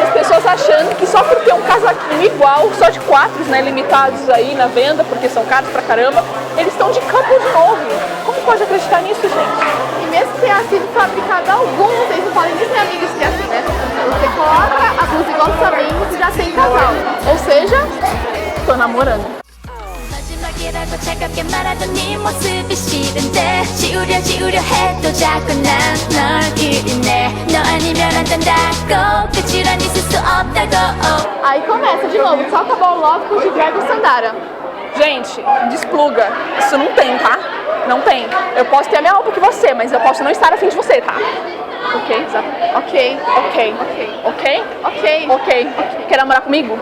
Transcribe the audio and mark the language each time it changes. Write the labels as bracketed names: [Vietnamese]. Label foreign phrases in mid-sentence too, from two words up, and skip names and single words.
[Portuguese] As pessoas achando que só por ter um casaquinho igual, só de 4, né, limitados aí na venda, porque são caros pra caramba, eles estão de campo de novo. Como pode acreditar nisso, gente? E mesmo que tenha sido fabricado algum, vocês não podem dizer, amigos, que é assim, né? Você coloca a blusa igual dos amigos e já tem casal. Ou seja, Tô namorando. [Korean] 마지막이라고 차갑게 말하던 네 모습이 싫은데 지우려 해도 자꾸 난 널 기리네 너 아니면 안 된다고 끝이란 있을 수 없다고 [Portuguese] aí começa de novo, só acabar o love com o G-Dragon Sandara. Gente, despluga. Isso não tem, tá? Não tem. Eu posso ter a minha roupa que você, mas eu posso não estar afim de você, tá? Ok, exato. Ok. Quer namorar comigo?